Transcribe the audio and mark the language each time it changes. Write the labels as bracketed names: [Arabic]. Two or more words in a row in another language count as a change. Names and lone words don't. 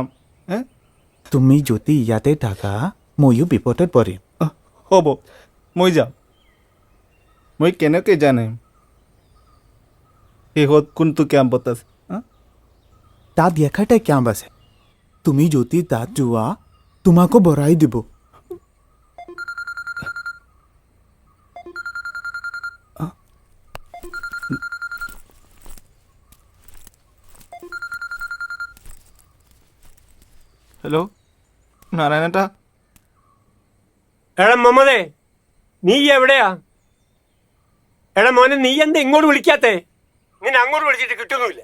[Assamese] তুমি যদি ইয়াতে থাকা ময়ো বিপদত পৰিম হ'ব মই যাম মই কেনেকৈ জানিম শেষত কোনটো কেম্পত আছে তাত এখাটা কেম্প আছে তুমি যদি তাত যোৱা তোমাকো বৰাই দিব [Malayalam] ഹലോ നാരായണേട്ടാ എടാ മമ്മദേ നീ എവിടെയാ എടാ മോനെ നീ എന്താ ഇങ്ങോട്ട് വിളിക്കാത്തേ നിന്നെ അങ്ങോട്ട് വിളിച്ചിട്ട് കിട്ടുന്നുമില്ല